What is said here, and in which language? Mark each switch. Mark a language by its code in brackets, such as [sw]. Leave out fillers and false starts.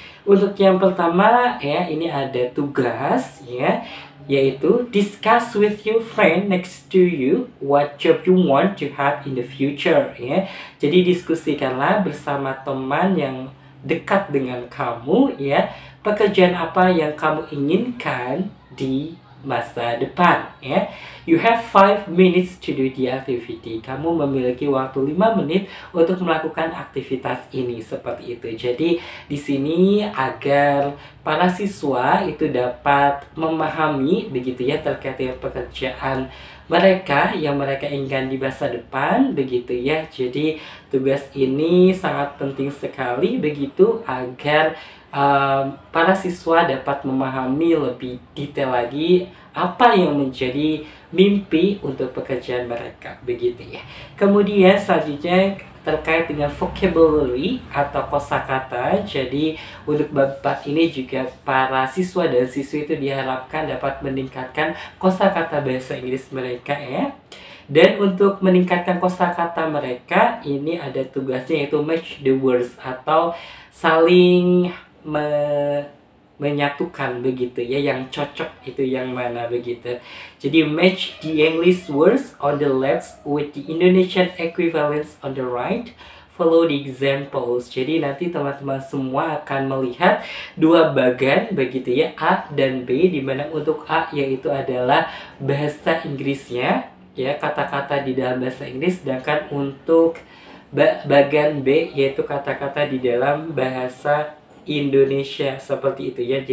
[id] Untuk yang pertama ya, ini ada tugas ya, yaitu [en] discuss with your friend next to you what job you want to have in the future ya. [id] Jadi diskusikanlah bersama teman yang dekat dengan kamu ya, pekerjaan apa yang kamu inginkan di masa depan ya. [en] You have 5 minutes to do the activity. [id] Kamu memiliki waktu 5 menit untuk melakukan aktivitas ini seperti itu. Jadi di sini agar para siswa itu dapat memahami begitu ya terkait dengan pekerjaan mereka yang mereka inginkan di masa depan begitu ya. Jadi tugas ini sangat penting sekali begitu agar para siswa dapat memahami lebih detail lagi apa yang menjadi mimpi untuk pekerjaan mereka begitu ya. Kemudian selanjutnya terkait dengan vocabulary atau kosakata. Jadi untuk bab 4 ini juga para siswa dan siswi itu diharapkan dapat meningkatkan kosakata bahasa Inggris mereka ya. Dan untuk meningkatkan kosakata mereka, ini ada tugasnya yaitu [en] match the words [id] atau saling menyatukan begitu ya, yang cocok itu yang mana begitu. [en] Jadi match the English words on the left with the Indonesian equivalents on the right. Follow the examples. [id] Jadi nanti teman-teman semua akan melihat dua bagan begitu ya, A dan B, dimana untuk A yaitu adalah bahasa Inggrisnya ya, kata-kata di dalam bahasa Inggris, sedangkan untuk bagan B yaitu kata-kata di dalam bahasa Indonesia, seperti itu ya.